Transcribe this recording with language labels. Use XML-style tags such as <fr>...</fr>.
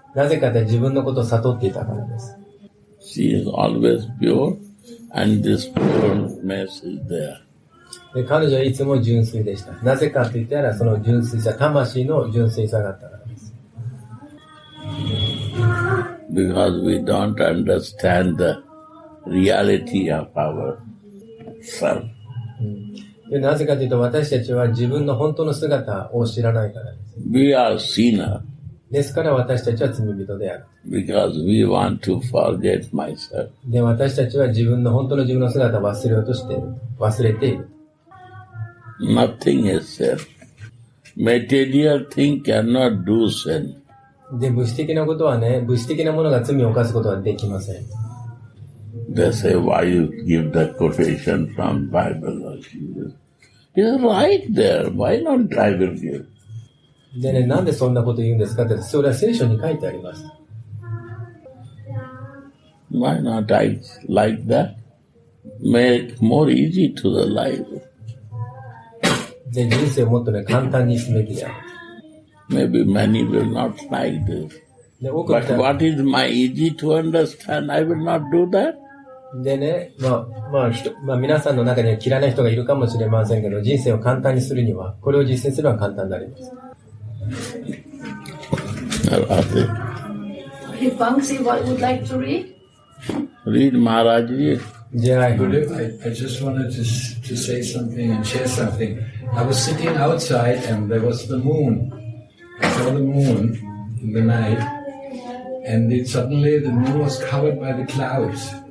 <ja>なぜかというと自分のことを悟っていたからです。</ja> <en>She is always pure and this pureness is there.</en> <ja>で、彼女はいつも純粋でした。なぜかと言ったら、その純粋さ、魂の純粋さがあったからです。</ja> <en>Because we don't understand the reality of our self.</en> <ja>で、なぜかというと、私たちは自分の本当の姿を知らないからです。</ja> <en>We are sinner</en> <ja>ですから私たちは罪人である。</ja> <en>because we want to forget myself.</en> <ja>で、私たちは自分の本当の自分の姿を忘れようとしている。忘れている。</ja> <en>Nothing is sin. Material thing cannot do sin.</en> <ja>で、物質的なことはね、物質的なものが罪を犯すことはできません。</ja> <en>They say, why you give that quotation from Bible or Jesus? It's right there. Why not Bible give?</en> <ja>でね、なんでそんなこと言うんですかって、それは聖書に書いてあります。</ja> <en>Why not I like that? Make more easy to the life.</en> <ja>で、人生をもっとね、簡単にすべきだ。</ja> <en>Maybe many will not like this.</en> <ja>で、多くの</ja> <en>But</en> <ja>人は</ja> <en>what is my easy to understand? I will not do that.</en> <ja>でね、皆さんの中には嫌いな人がいるかもしれませんけど、人生を簡単にするには、これを実践するのは簡単になります。</ja> <en>If Bangsi would like to read? Read Maharajji. I just wanted to say something and share something. I was sitting outside and there was the moon. I saw the moon in the night, and suddenly the moon was covered by the clouds.</en>